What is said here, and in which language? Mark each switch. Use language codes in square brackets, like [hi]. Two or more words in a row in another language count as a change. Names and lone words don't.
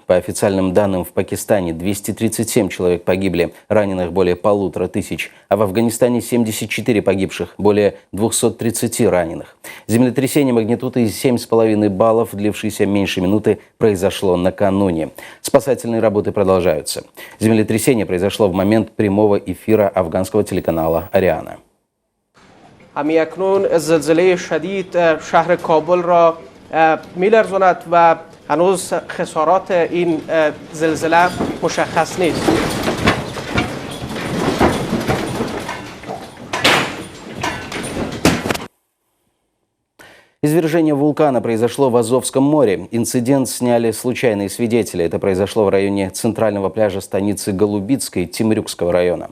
[ru] По официальным данным, в Пакистане 237 человек погибли, раненых более 1500, а в Афганистане 74 погибших, более 230 раненых. Землетрясение магнитудой 7,5 баллов, длившееся меньше минуты, произошло накануне. Спасательные работы продолжаются. Землетрясение произошло в момент прямого эфира афганского телеканала «Ариана». [fa] همی اکنون زلزله شدید شهر کابل را می‌لرزاند و هنوز خسارات این زلزله مشخص نیست. [ru] Извержение вулкана произошло в Азовском море. Инцидент сняли случайные свидетели. Это произошло в районе центрального пляжа станицы Голубицкой Темрюкского района.